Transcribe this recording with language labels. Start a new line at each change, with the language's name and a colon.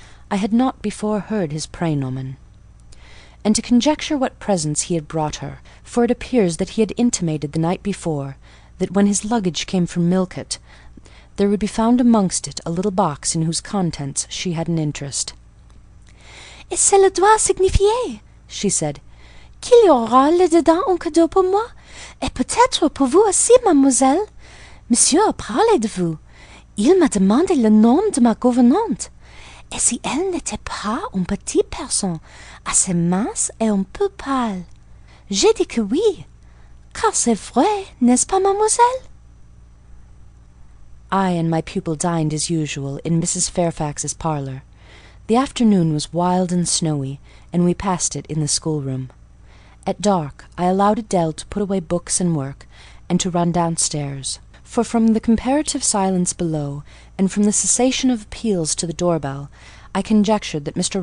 English: I had not before heard his praenomen, and to conjecture what presents he had brought her, for it appears that he had intimated the night before that when his luggage came from Millcote, there would be found amongst it a little box in whose contents she had an interest.
French: Et cela doit signifier,
English: she said,
French: qu'il y aura là-dedans un cadeau pour moi, et peut-être pour vous aussi, mademoiselle. Monsieur a parlé de vous. Il m'a demandé le nom de ma gouvernante. Et si elle n'était pas une petite personne, assez mince et un peu pâle? J'ai dit que oui, car c'est vrai, n'est-ce pas, mademoiselle?
English: I and my pupil dined as usual in Mrs. Fairfax's parlour. The afternoon was wild and snowy, and we passed it in the schoolroom. At dark I allowed Adele to put away books and work, and to run downstairs, for from the comparative silence below, and from the cessation of appeals to the door-bell, I conjectured that Mr.